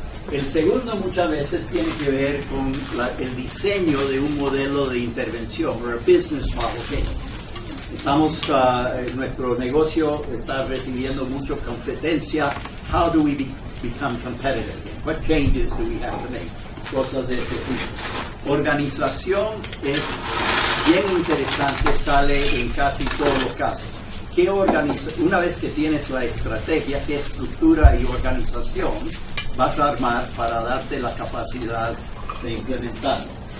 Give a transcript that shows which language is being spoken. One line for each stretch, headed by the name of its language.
Spanish: El segundo muchas veces tiene que ver con el diseño de un modelo de intervención, o
English: business model case.
Spanish: Nuestro negocio está recibiendo mucha competencia.
English: How do we become competitive? What changes do we have to make?
Spanish: Cosas de ese tipo. Organización es bien interesante, sale en casi todos los casos. Una vez que tienes la estrategia, qué estructura y organización vas a armar para darte la capacidad de implementarlo?